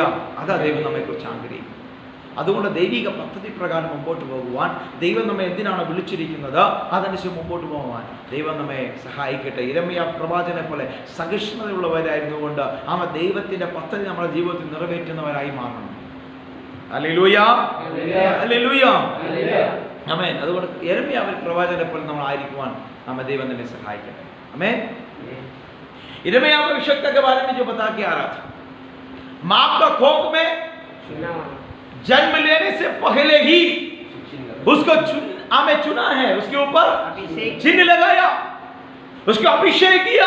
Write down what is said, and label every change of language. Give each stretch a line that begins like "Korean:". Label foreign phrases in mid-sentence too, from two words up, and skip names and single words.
Malayalam: അതാ ദൈവം നമ്മെ കുറിച്ച് ആഗ്രഹിക്കുന്നത്. അതുകൊണ്ട് ദൈവിക പദ്ധതി പ്രകാരം മുമ്പോട്ട് പോകുവാൻ ദൈവം നമ്മെ എന്തിനാണ് വിളിച്ചിരിക്കുന്നത് അതനുസരിച്ച് മുമ്പോട്ട് പോകുവാൻ ദൈവം നമ്മെ സഹായിക്കട്ടെ. യിരെമ്യാ പ്രവാചകനെ പോലെ സഹിഷ്ണുതയുള്ളവരായിരുന്നുകൊണ്ട് ദൈവത്തിന്റെ പദ്ധതി നമ്മുടെ ജീവിതത്തിൽ നിറവേറ്റുന്നവരായി മാറണം. ഹല്ലേലൂയ. ഹല്ലേലൂയ. ആമേൻ. അതുകൊണ്ട് യിരെമ്യാ പ്രവാചകനെ പോലെ നമ്മൾ ആയിരിക്കുവാൻ ദൈവം നമ്മെ സഹായിക്കട്ടെ.
Hindi: आमेन। यिर्मयाह भविष्यवक्ता के बारे में जो बता के आ रहा था, माँ का कोख में जन्म लेने से पहले ही उसको चुना है, उसके ऊपर चिन्ह लगाया, उसको अभिषेक किया।